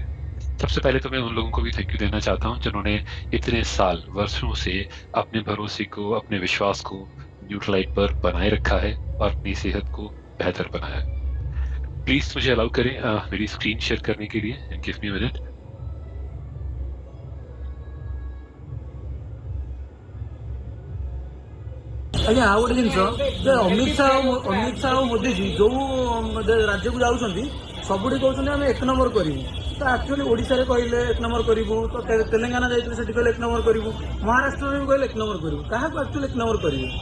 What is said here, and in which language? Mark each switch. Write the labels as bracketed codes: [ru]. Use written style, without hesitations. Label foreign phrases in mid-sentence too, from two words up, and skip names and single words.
[hi] सबसे पहले तो मैं उन लोगों को भी [en] thank you [hi] देना चाहता हूं जिन्होंने इतने साल वर्षों से अपने भरोसे को, अपने विश्वास को न्यूट्रलाइट पर बनाए रखा है और अपनी सेहत को बेहतर बनाया है। प्लीज मुझे अलाउ करें मेरी स्क्रीन शेयर करने के लिए, [en] and give me a minute. [or] ଆଜ୍ଞା ଆଉ ଗୋଟେ ଜିନିଷ ଯେ ଅମିତ ଶାହ ଆଉ ମୋଦିଜୀ ଯୋଉ ରାଜ୍ୟକୁ ଯାଉଛନ୍ତି ସବୁଠି କହୁଛନ୍ତି ଆମେ 1 ନମ୍ବର କରିବୁ, ତ ଆକ୍ଚୁଆଲି ଓଡ଼ିଶାରେ କହିଲେ 1 ନମ୍ବର କରିବୁ, ତ ତେଲେଙ୍ଗାନା ଯାଇଥିଲେ ସେଠି କହିଲେ 1 ନମ୍ବର କରିବୁ, ମହାରାଷ୍ଟ୍ରରେ ବି କହିଲେ 1 ନମ୍ବର କରିବୁ, କାହାକୁ ଆକ୍ଚୁଆଲି 1 ନମ୍ବର କରିବୁ?